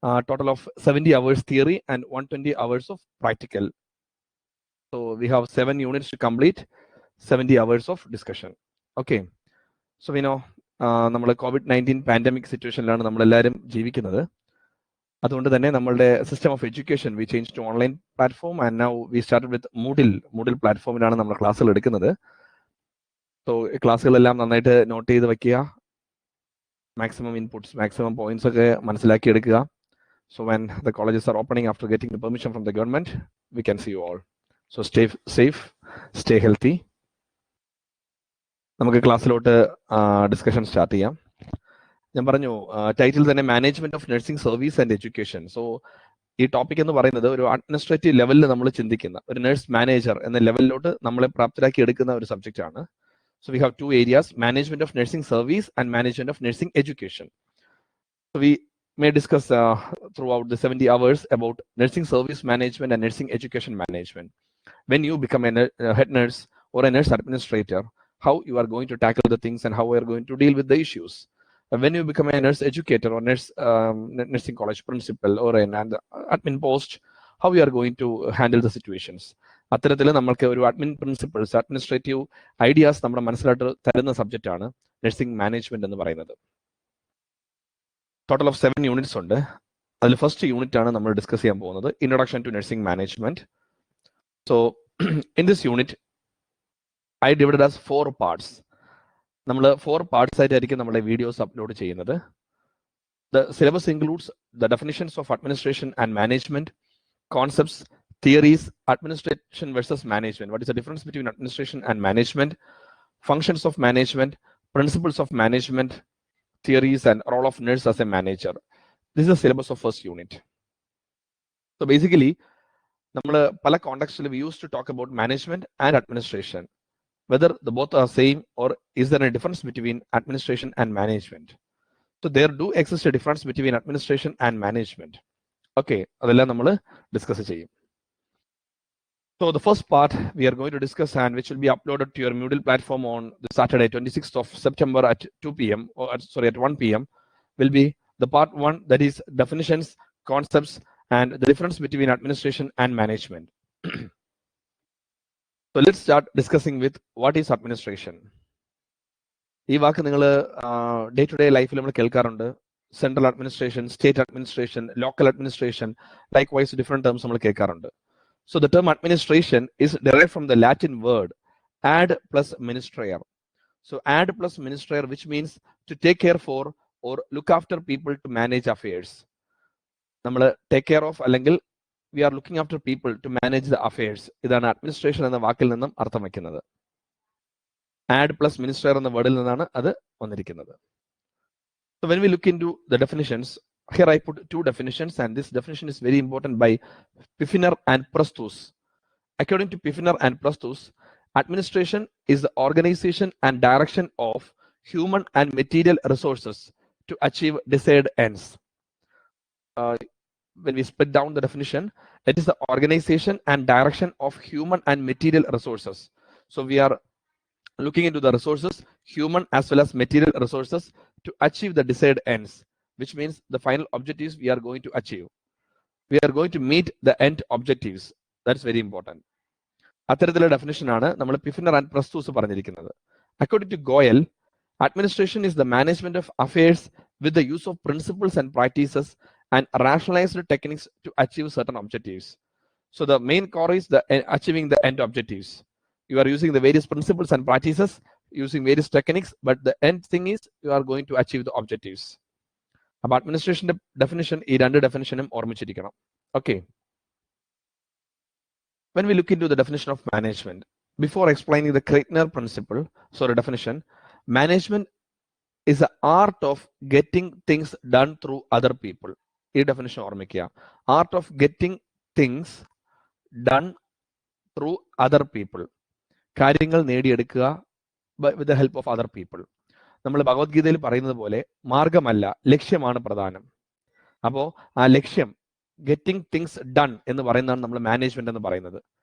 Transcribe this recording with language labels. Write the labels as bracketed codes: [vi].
[en] Total of 70 hours theory and 120 hours of practical. So we have 7 units to complete, 70 hours of discussion. Okay, so we know [ml] നമ്മൾ COVID-19 pandemic സിറ്റുവേഷനിലാണ് നമ്മളെല്ലാവരും ജീവിക്കുന്നത്. അതുകൊണ്ട് തന്നെ നമ്മളുടെ [en] system of education we change to online platform and now we started with Moodle [ml] പ്ലാറ്റ്ഫോമിലാണ് നമ്മൾ ക്ലാസ്സുകൾ എടുക്കുന്നത്. So ക്ലാസ്സുകളെല്ലാം നന്നായിട്ട് നോട്ട് ചെയ്ത് വയ്ക്കുക, മാക്സിമം ഇൻപുട്സ്, മാക്സിമം പോയിന്റ്സ് ഒക്കെ മനസ്സിലാക്കി എടുക്കുക. [en] So when the colleges are opening after getting the permission from the government, we can see you all. So stay safe, stay healthy. [ml] നമുക്ക് ക്ലാസ്സിലോട്ട് ഡിസ്കഷൻ സ്റ്റാർട്ട് ചെയ്യാം. ഞാൻ പറഞ്ഞു ടൈറ്റിൽ തന്നെ management of nursing service and education. So ഈ topic എന്ന് പറയുന്നത് ഒരു administrative ലെവലിൽ നമ്മൾ ചിന്തിക്കുന്ന ഒരു നഴ്സ് മാനേജർ എന്ന ലെവലിലോട്ട് നമ്മളെ പ്രാപ്തരാക്കി എടുക്കുന്ന ഒരു സബ്ജക്റ്റ് ആണ്. [en] So we have 2 areas: management of nursing service and management of nursing education. So we may discuss throughout the 70 hours about nursing service management and nursing education management. When you become a head nurse or a nurse administrator, how you are going to tackle the things and how you are going to deal with the issues. When you become a nurse educator or nursing college principal or an admin post, how you are going to handle the situations. [ml] അത്തരത്തിൽ നമ്മൾക്ക് ഒരു admin principles, administrative ideas നമ്മുടെ മനസ്സിലായിട്ട് തരുന്ന subject ആണ് nursing management എന്ന് പറയുന്നത്. Total of 7 units ഉണ്ട്. അതിൽ ഫസ്റ്റ് യൂണിറ്റ് ആണ് നമ്മൾ ഡിസ്കസ് ചെയ്യാൻ പോകുന്നത്, introduction to nursing management. [en] So in this unit I divided as 4 parts. [ml] നമ്മൾ 4 parts ആയിട്ടായിരിക്കും നമ്മുടെ വീഡിയോസ് അപ്ലോഡ് ചെയ്യുന്നത്. [en] The syllabus includes the definitions of administration and management, concepts, theories, administration versus management. What is the difference between administration and management? Functions of management, principles of management, theories, and role of nurse as a manager. This is the syllabus of first unit. So basically, [ml] നമ്മൾ പല കോണ്ടെക്സ്റ്റിൽ [en] we used to talk about management and administration. Whether the both are same or is there a difference between administration and management? So there do exist a difference between administration and management. Okay, [ml] adellam nammal discuss cheyum. [en] So the first part we are going to discuss, and which will be uploaded to your Moodle platform on the Saturday 26th of September at 2 p.m. or at 1 p.m. will be the part 1, that is definitions, concepts, and the difference between administration and management. So let's start discussing with what is administration. [ml] ഈ വാക്ക് നിങ്ങൾ day to day ലൈഫിൽ നമ്മൾ കേൾക്കാറുണ്ട്. Central administration, state administration, local administration, like vice different terms നമ്മൾ കേൾക്കാറുണ്ട്. [en] So the term administration is derived from the Latin word ad plus ministrare. So ad plus ministrare, which means to take care for or look after people, to manage affairs. നമ്മൾ take care of അല്ലെങ്കിൽ we are looking after people to manage the affairs. [ml] ഇതാണ് administration എന്ന വാക്കിൽ നിന്നും അർത്ഥം വയ്ക്കുന്നത്. Add plus minister എന്ന വേർഡിൽ നിന്നാണ് അത് വന്നിരിക്കുന്നത്. [en] So when we look into the definitions, here I put 2 definitions, and this definition is very important by Pfiffner and Prestus. According to Pfiffner and Prestus, administration is the organization and direction of human and material resources to achieve desired ends. When we split down the definition, it is the organization and direction of human and material resources. So we are looking into the resources, human as well as material resources, to achieve the desired ends, which means the final objectives we are going to achieve. We are going to meet the end objectives. That's very important. [ml] അത്തരത്തിലുള്ള definition ആണ് നമ്മൾ പിഫിനർ and പ്രസ്തൂസ് പറഞ്ഞിരിക്കുന്നത്. [en] According to Goyal, administration is the management of affairs with the use of principles and practices and rationalized techniques to achieve certain objectives. So the main core is the achieving the end objectives. You are using the various principles and practices, using various techniques, but the end thing is you are going to achieve the objectives. About administration definition, [ml] ee rendu definitionum ormichirikkanam. [en] Okay. When we look into the definition of management, before explaining the Kreitner principle, definition, management is the art of getting things done through other people. [ml] ഈ definition ഓർമ്മിക്കുക. [en] Art of getting things done through other people. [ml] കാര്യങ്ങൾ നേടിയെടുക്കുക [en] With the help of other people. [ml] നമ്മൾ ഭഗവത്ഗീതയിൽ പറയുന്നത് പോലെ മാർഗമല്ല, ലക്ഷ്യമാണ് പ്രധാനം. അപ്പോൾ ആ ലക്ഷ്യം, ഗെറ്റിംഗ് തിങ്സ് ഡൺ എന്ന് പറയുന്നതാണ് നമ്മൾ മാനേജ്മെന്റ് എന്ന് പറയുന്നത്.